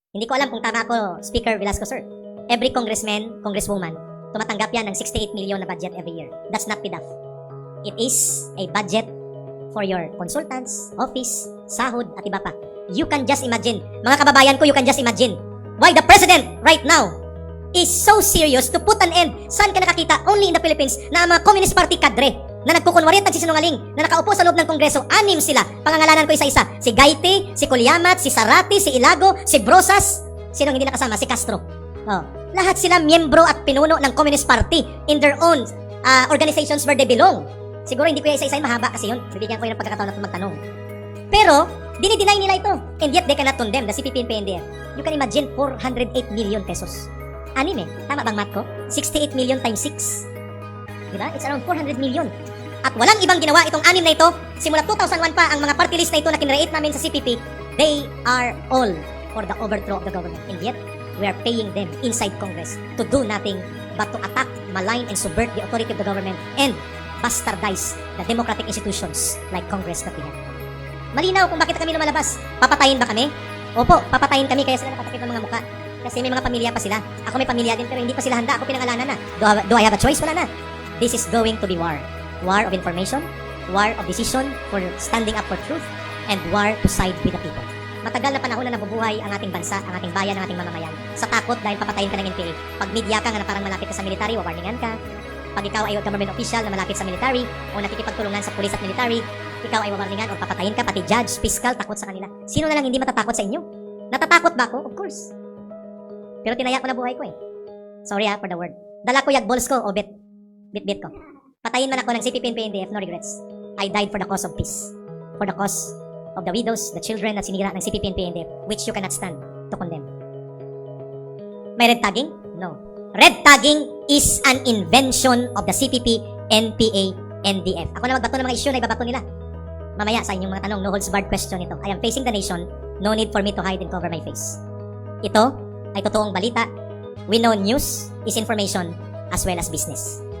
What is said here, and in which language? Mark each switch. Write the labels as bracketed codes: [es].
[tl] Hindi ko alam kung tama ako, Speaker Velasco, sir. [en] Every congressman, congresswoman, [tl] tumatanggap yan ng 68 million na budget every year. [en] That's not enough. It is a budget for your consultants, office, sahod, [tl] at iba pa. [en] You can just imagine, [tl] mga kababayan ko, [en] you can just imagine why the president right now is so serious to put an end. [tl] Saan ka nakakita? [en] Only in the Philippines [tl] na ang mga Communist Party kadre na nagkukunwari at nagsisinungaling na nakaupo sa loob ng Kongreso, 6 sila. Pangangalanan ko isa-isa. Si Gaite, si Kulyamat, si Sarati, si Ilago, si Brosas. Sinong hindi nakasama? Si Castro. Oh. Lahat sila miyembro at pinuno ng Communist Party [en] in their own organizations where they belong. [tl] Siguro hindi ko yung isa-isa, mahaba kasi yun. Bibigyan ko yun ng pagkakataon na magtanong. Pero, dinideny nila ito. [en] And yet, they cannot condemn the CPP and PNDF. You can imagine 408 million pesos. [tl] Anim eh. Tama bang math ko? [en] 68 million times 6. Diba? It's around 400 million. [tl] At walang ibang ginawa itong 6 na ito. Simula 2001 pa, ang mga party list na ito na kinreate namin sa CPP, [en] they are all for the overthrow of the government. And yet, we are paying them inside Congress to do nothing but to attack, malign, and subvert the authority of the government and bastardize the democratic institutions like Congress that we have. [tl] Malinaw kung bakit kami lumalabas. Papatayin ba kami? Opo, papatayin kami kaya sila nakatakip ng mga mukha. Kasi may mga pamilya pa sila. Ako may pamilya din pero hindi pa sila handa. Ako pinangalanan na. [en] Do I have a choice? [tl] Wala na. [en] This is going to be war. War of information, war of decision for standing up for truth, and war to side with the people. [tl] Matagal na panahon na nabubuhay ang ating bansa, ang ating bayan, ang ating mamamayan. Sa takot dahil papatayin ka ng NPA. Pag media ka nga na parang malapit ka sa military, wawarningan ka. Pag ikaw ay government official na malapit sa military o nakikipagtulungan sa pulis at military, ikaw ay wawarningan o papatayin ka, pati judge, fiscal, takot sa kanila. Sino na lang hindi matatakot sa inyo? Natatakot ba ako? [en] Of course. [tl] Pero tinaya ko na buhay ko eh. [en] Sorry for the word. [tl] Dala ko yag balls ko o bit ko. Patayin man ako ng CPP and PNDF, [en] no regrets. I died for the cause of peace. For the cause of the widows, the children [tl] na sinira ng [en] CPP and PNDF, which you cannot stand to condemn. May red tagging? No. Red tagging is an invention of the CPP, NPA, NDF. [tl] Ako na magbato ng mga issue na ibabato nila. Mamaya sa inyong mga tanong, [en] no holds barred question [tl] ito. [en] I am facing the nation, no need for me to hide and cover my face. [tl] Ito ay totoong balita. [en] We know news is information as well as business.